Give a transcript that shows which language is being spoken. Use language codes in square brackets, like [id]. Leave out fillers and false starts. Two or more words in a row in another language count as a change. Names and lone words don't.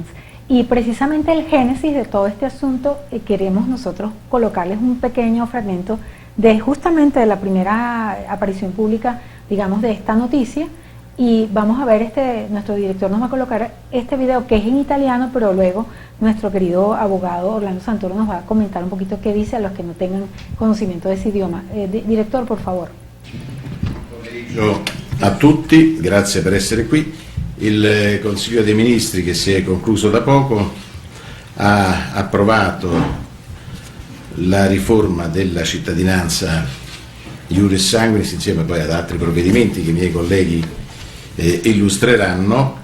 [es] Y precisamente el génesis de todo este asunto, queremos nosotros colocarles un pequeño fragmento de justamente de la primera aparición pública, digamos, de esta noticia. Y vamos a ver, nuestro director nos va a colocar este video que es en italiano, pero luego nuestro querido abogado Orlando Santoro nos va a comentar un poquito qué dice a los que no tengan conocimiento de ese idioma. Director, por favor. [it] Buon pomeriggio a tutti, grazie per essere qui. Il Consiglio dei Ministri, che si è concluso da poco, ha approvato la riforma della cittadinanza iuris sanguinis insieme poi ad altri provvedimenti che i miei colleghi illustreranno.